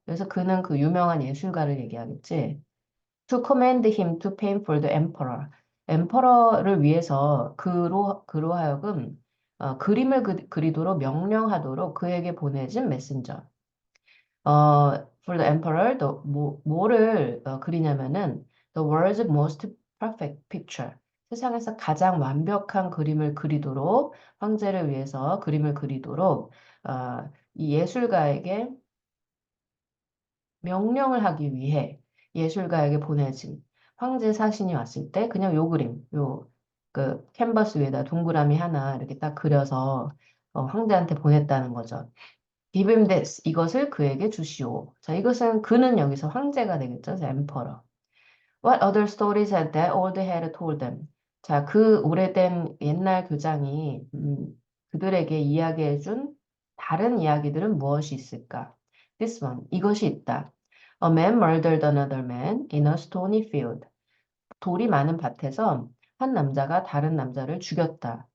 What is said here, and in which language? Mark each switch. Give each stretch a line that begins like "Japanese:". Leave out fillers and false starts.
Korean: 그래서 그는 그 유명한 예술가를 얘기하겠지.
English: To command him to paint for the emperor.
Korean: 엠퍼러를 위해서 그로 하여금 그림을 그리도록 명령하도록 그에게 보내진 메신저.
English: For the emperor,
Korean: 뭐를 그리냐면은
English: the world's most perfect picture.
Korean: 세상에서 가장 완벽한 그림을 그리도록 황제를 위해서 그림을 그리도록 이 예술가에게 명령을 하기 위해 예술가에게 보내진 황제 사신이 왔을 때 그냥 요 그림, 그 캔버스 위에다 동그라미 하나 이렇게 딱 그려서 황제한테 보냈다는 거죠.
English: Give him this.
Korean: 이것을 그에게 주시오. 자, 이것은 그는 여기서 황제가 되겠죠.
English: emperor. What other stories had that old head told them?
Korean: 자, 그 오래된 옛날 교장이 그들에게 이야기해준 다른 이야기들은 무엇이 있을까?
English: This one.
Korean: 이것이 있다.
English: A man murdered another man in a stony field.
Korean: 돌이 많은 밭에서 한 남자가 다른 남자를 죽였다.